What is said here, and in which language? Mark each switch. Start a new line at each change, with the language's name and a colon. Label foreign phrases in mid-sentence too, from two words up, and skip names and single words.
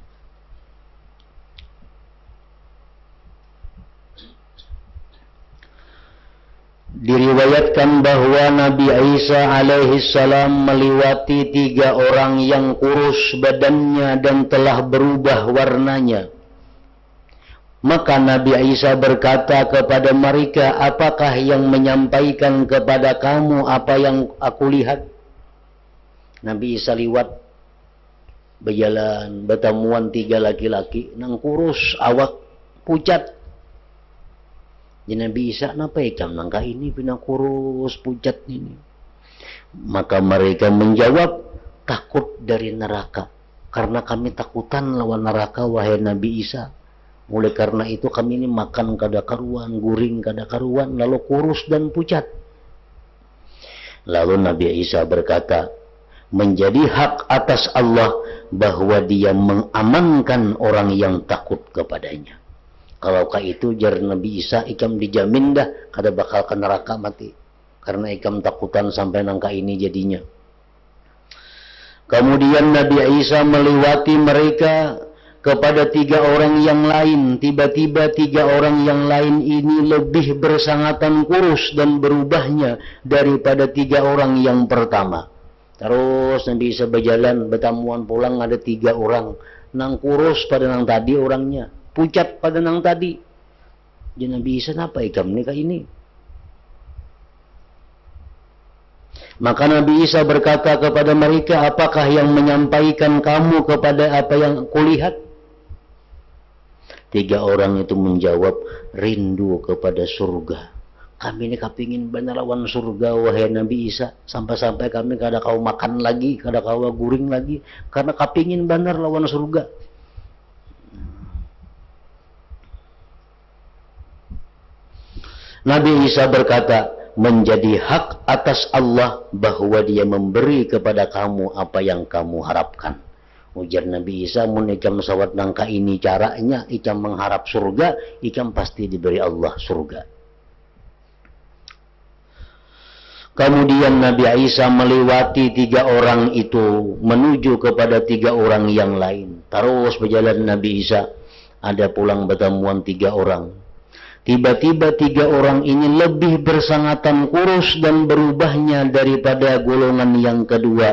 Indonesian: Diriwayatkan bahwa Nabi Isa alaihissalam melewati 3 orang yang kurus badannya dan telah berubah warnanya. Maka Nabi Isa berkata kepada mereka, apakah yang menyampaikan kepada kamu apa yang aku lihat?
Banjar: Nabi Isa lewat, berjalan, bertemuan 3 laki-laki nang kurus, awak pucat. Jadi Nabi Isa, napa ikam nangka ini bina kurus pucat ini?
Indonesian: Maka mereka menjawab, takut dari neraka,
Banjar: karena kami takutan lawan neraka wahai Nabi Isa. Oleh karena itu kami ini makan kada karuan, guring kada karuan, lalu kurus dan pucat.
Indonesian: Lalu Nabi Isa berkata, menjadi hak atas Allah bahwa dia mengamankan orang yang takut kepadanya.
Banjar: Kalau itu jar Nabi Isa, ikam dijamin dah kada bakal ke neraka mati, karena ikam takutan sampai nangka ini jadinya.
Indonesian: Kemudian Nabi Isa melewati mereka kepada 3 orang yang lain. Tiba-tiba 3 orang yang lain ini lebih bersangatan kurus dan berubahnya daripada 3 orang yang pertama.
Banjar: Terus Nabi Isa berjalan, bertamuan pulang, ada 3 orang. Nang kurus pada nang tadi orangnya, pucat pada nang tadi. Jadi Nabi Isa, apa ikam ni kah ini?
Indonesian: Maka Nabi Isa berkata kepada mereka, apakah yang menyampaikan kamu kepada apa yang kulihat? 3 orang itu menjawab, rindu kepada surga.
Banjar: Kami ini kepingin benar lawan surga, wahai Nabi Isa. Sampai-sampai kami kada kau makan lagi, kada kau guring lagi, karena kepingin benar lawan surga.
Indonesian: Nabi Isa berkata, menjadi hak atas Allah bahwa dia memberi kepada kamu apa yang kamu harapkan.
Banjar: Ujar Nabi Isa, mun ikam sawat nangka ini caranya, ikam mengharap surga, ikam pasti diberi Allah surga.
Indonesian: Kemudian Nabi Isa melewati 3 orang itu, menuju kepada 3 orang yang lain.
Banjar: Terus berjalan Nabi Isa, ada pulang bertemuan 3 orang.
Indonesian: Tiba-tiba 3 orang ini lebih bersangatan kurus dan berubahnya daripada golongan yang kedua.